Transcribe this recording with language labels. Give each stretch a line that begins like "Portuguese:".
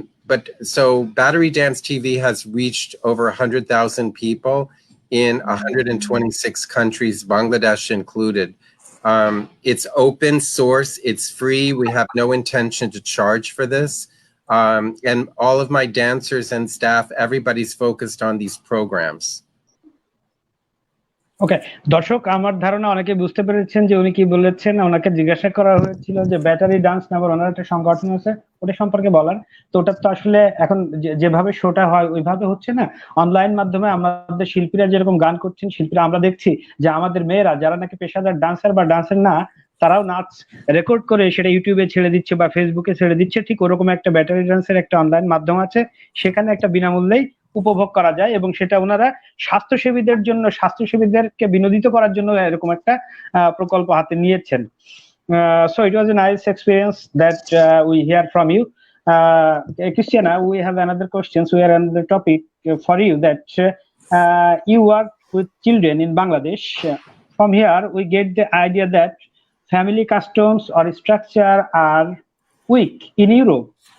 English: But so Battery Dance TV has reached over 100,000 people in 126 countries, Bangladesh included. It's open source, it's free. We have no intention to charge for this. And all of my dancers and staff, everybody's focused on these programs.
Bangla: ওকে দর্শক, আমার ধারণা অনেকে বুঝতে পেরেছেন যে উনি কি বলেছেন। ওনাকে জিজ্ঞাসা করা হয়েছিল যে ব্যাটারি ডান্স নামের ওনার একটা সংগঠন আছে, ওটা সম্পর্কে বলার। তো ওটা তো আসলে এখন যেভাবে শোটা হয় ওইভাবে হচ্ছে না, অনলাইন মাধ্যমে আমাদের শিল্পীরা যেরকম গান করছেন, শিল্পীরা আমরা দেখছি যে আমাদের মেয়েরা যারা নাকি পেশাদার ডান্সার বা ডান্সার না, তারাও নাচ রেকর্ড করে সেটা ইউটিউবে ছেড়ে দিচ্ছে বা ফেসবুকে ছেড়ে দিচ্ছে। ঠিক ওরকম একটা ব্যাটারি ডান্সের একটা অনলাইন মাধ্যম আছে, সেখানে একটা বিনামূল্যেই উপভোগ করা যায়, এবং সেটা ওনারা স্বাস্থ্যসেবীদের জন্য, স্বাস্থ্যসেবীদেরকে বিনোদিত করার জন্য এরকম একটা প্রকল্প হাতে নিয়েছেন।
English: So it was a nice experience that we hear from you. Christiana, we have another question. We have another topic for you, that you work with children in Bangladesh. From here, we get the idea that family customs or structure are weak in Europe.